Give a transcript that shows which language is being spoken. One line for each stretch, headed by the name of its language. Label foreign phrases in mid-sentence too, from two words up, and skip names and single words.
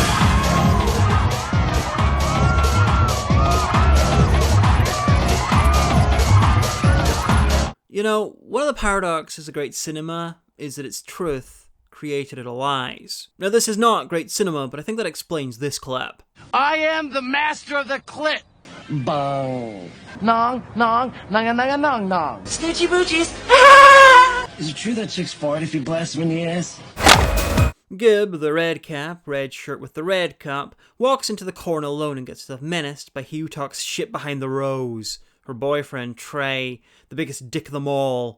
English: You know, one of the paradoxes of great cinema is that its truth created out of lies. Now, this is not great cinema, but I think that explains this clip. I am the master of the clit. Bong. Nong, nong, nong, nong, nong, nong. Snoochie boochies. Is it true that chicks fart if you blast them in the ass? Gib, the red cap, red shirt with the red cup, walks into the corner alone and gets herself menaced by he who talks shit behind the rose. Her boyfriend, Trey, the biggest dick of them all.